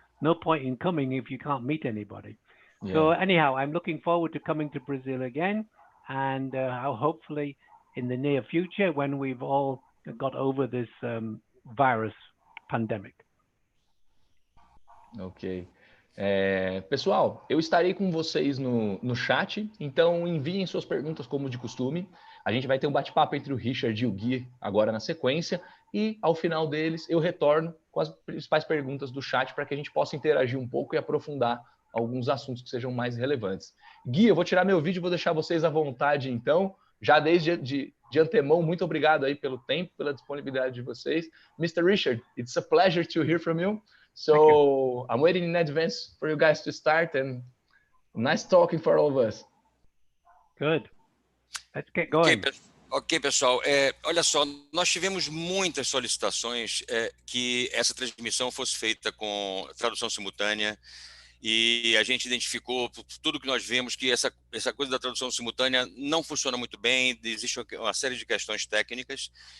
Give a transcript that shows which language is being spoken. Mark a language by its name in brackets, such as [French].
[English] No point in coming if you can't meet anybody. Yeah. So anyhow, I'm looking forward to coming to Brazil again, and hopefully in the near future when we've all got over this virus pandemic. Ok. [Portuguese] Pessoal, eu estarei com vocês no chat, então enviem suas perguntas como de costume. A gente vai ter um bate-papo entre o Richard e o Gui agora na sequência, e ao final deles eu retorno com as principais perguntas do chat para que a gente possa interagir um pouco e aprofundar alguns assuntos que sejam mais relevantes. Gui, eu vou tirar meu vídeo e vou deixar vocês à vontade então, já desde de antemão, muito obrigado aí pelo tempo, pela disponibilidade de vocês. [English] Mr. Richard, it's a pleasure to hear from you. So I'm waiting in advance for you guys to start, and nice talking for all of us. Good. Let's get going. [Portuguese] Ok, pessoal. Olha só, nós tivemos muitas solicitações que essa transmissão fosse feita com tradução simultânea, e a gente identificou tudo que nós vemos que essa coisa da tradução simultânea não funciona muito bem, existe uma série de questões técnicas.